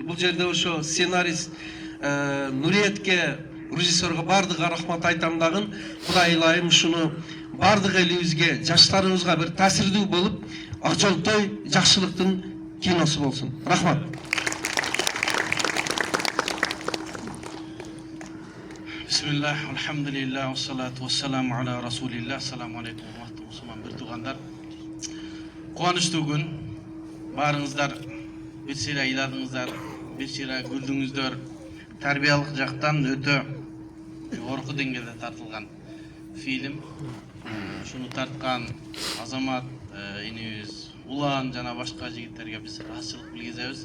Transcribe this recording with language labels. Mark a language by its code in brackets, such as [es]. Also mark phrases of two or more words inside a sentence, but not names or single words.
[ky] Бул жерде ошо сценарист Нуриетке, режиссерге бардыга рахмат айтам дагы. Кудай ылайым ушуну бардык элибизге, жаштарыбызга бир таасирдүү болуп, акжолтой жакшылыктын киносу болсун. Рахмат. [ar] بسم الله, الحمد لله والصلاة والسلام على رسول الله. السلام عليكم, [ky] урматтуу мусулман бир туугандар. Кубанычтуу күн. Баарыңыздар бир сыйра ыйладыңыздар, бир сыйра күлдүңүздөр. Тарбиялык жактан өтө жогорку деңгээлде тартылган фильм. Шуну тарткан Азамат инибиз, Улан жана башка жигиттерге биз ыраазычылык билгизебиз.